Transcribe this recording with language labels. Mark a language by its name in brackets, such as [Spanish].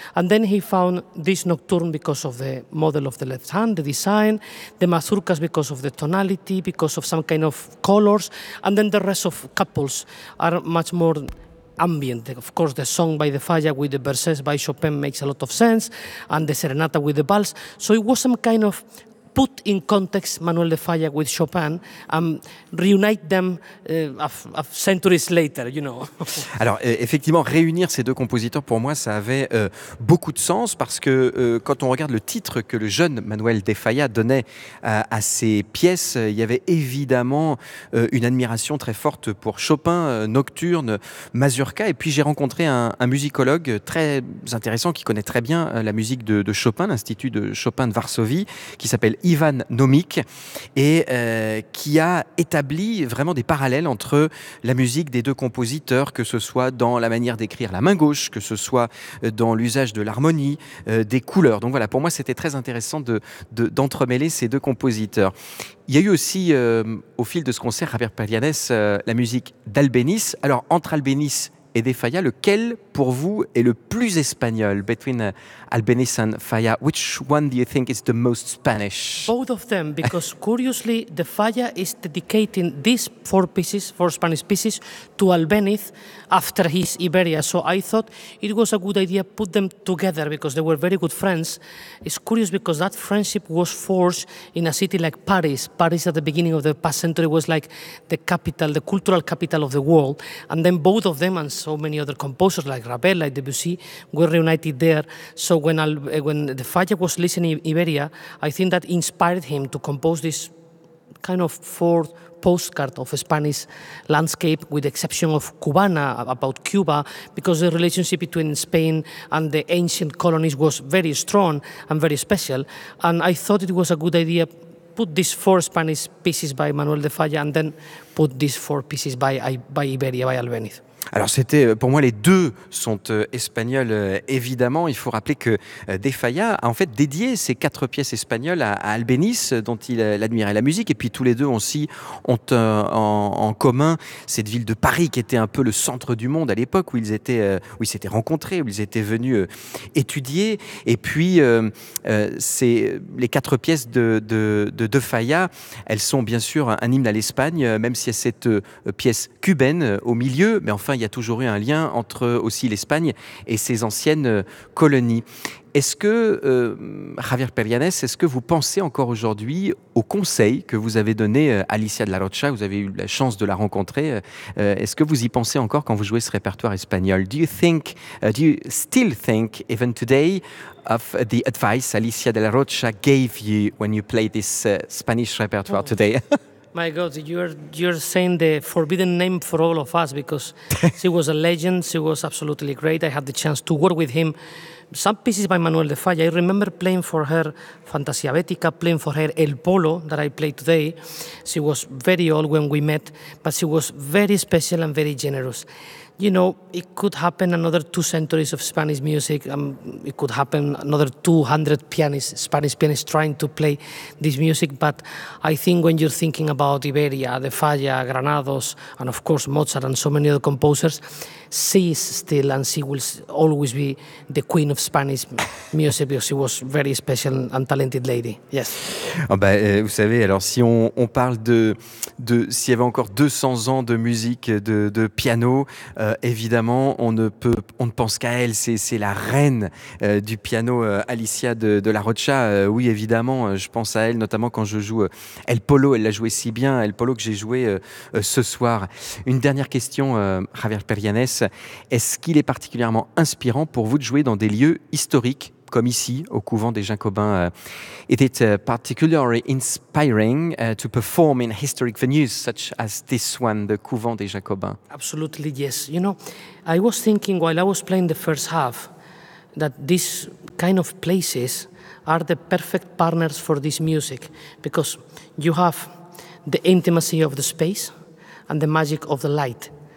[English] And then he found this Nocturne because of the model of the left hand, the design, the Mazurkas because of the tonality, because of some kind of colors, and then the rest of couples are much more ambient. Of course, the song by the Falla with the verses by Chopin makes a lot of sense, and the serenata with the vals. So it was some kind of put in context Manuel de Falla with Chopin and reunite them centuries later, you know. [French] Alors, effectivement, réunir ces deux compositeurs, pour moi, ça avait beaucoup de sens parce que quand on regarde le titre que le jeune Manuel de Falla donnait à ses pièces, il y avait évidemment une admiration très forte pour Chopin, Nocturne, Mazurka. Et puis, j'ai rencontré un musicologue très intéressant qui connaît très bien la musique de Chopin, l'Institut de Chopin de Varsovie, qui s'appelle Ivan Nomik, et qui a établi vraiment des parallèles entre la musique des deux compositeurs, que ce soit dans la manière d'écrire la main gauche, que ce soit dans l'usage de l'harmonie, des couleurs. Donc voilà, pour moi, c'était très intéressant d'entremêler ces deux compositeurs. Il y a eu aussi, au fil de ce concert, Javier Perianès, la musique d'Albéniz. Alors, entre Albéniz et de Faya, lequel pour vous est le plus espagnol? [English] Between Albéniz and Faya, which one do you think is the most Spanish? Both of them, because curiously, the Faya is dedicating these four pieces, four Spanish pieces, to Albéniz after his Iberia. So I thought it was a good idea to put them together because they were very good friends. It's curious because that friendship was forced in a city like Paris. Paris at the beginning of the past century was like the capital, the cultural capital of the world. And then both of them and so many other composers like Ravel, like Debussy, were reunited there. So when the Faya was listening in Iberia, I think that inspired him to compose this kind of fourth postcard of a Spanish landscape, with the exception of Cubana, about Cuba, because the relationship between Spain and the ancient colonies was very strong and very special. And I thought it was a good idea to put these four Spanish pieces by Manuel de Falla and then put these four pieces by Iberia, by Albéniz. [French] Alors c'était, pour moi, les deux sont espagnols, évidemment. Il faut rappeler que De Falla a en fait dédié ses quatre pièces espagnoles à Albéniz, dont il admirait la musique. Et puis tous les deux aussi ont en commun cette ville de Paris qui était un peu le centre du monde à l'époque où ils s'étaient rencontrés, où ils étaient venus étudier. Et puis c'est les quatre pièces de Falla, elles sont bien sûr un hymne à l'Espagne, même si il y a cette pièce cubaine au milieu. Mais enfin, il y a toujours eu un lien entre aussi l'Espagne et ses anciennes colonies. Est-ce que, Javier Perianès, est-ce que vous pensez encore aujourd'hui au conseil que vous avez donné à Alicia de la Rocha? Vous avez eu la chance de la rencontrer. Est-ce que vous y pensez encore quand vous jouez ce répertoire espagnol? [English] Do you still think, even today, of the advice Alicia de la Rocha gave you when you played this Spanish repertoire today? My God, you're saying the forbidden name for all of us, because she was a legend. She was absolutely great. I had the chance to work with him. Some pieces by Manuel de Falla. I remember playing for her Fantasia Bética, playing for her El Polo that I play today. She was very old when we met, but she was very special and very generous. You know, it could happen another 2 centuries of Spanish music. It could happen another 200 pianists, Spanish pianists trying to play this music. But I think when you're thinking about Iberia, De Falla, Granados, and of course Mozart and so many other composers, she is still and she will always be the queen of Spanish music because she was very special and talented lady. Yes. [French] Oh bah, vous savez, alors si on parle de s'il y avait encore 200 ans de musique de piano, évidemment, on ne pense qu'à elle. C'est la reine du piano, Alicia de la Rocha. Oui, évidemment, je pense à elle, notamment quand je joue El Polo. Elle l'a joué si bien, El Polo, que j'ai joué ce soir. Une dernière question, Javier Perianès. Est-ce qu'il est particulièrement inspirant pour vous de jouer dans des lieux historiques, comme ici, au couvent des Jacobins? [English] Is it particularly inspiring to perform in historic venues such as this one, the couvent des Jacobins? Absolutely, yes. You know, I was thinking while I was playing the first half that these kind of places are the perfect partners for this music, because you have the intimacy of the space and the magic of the light.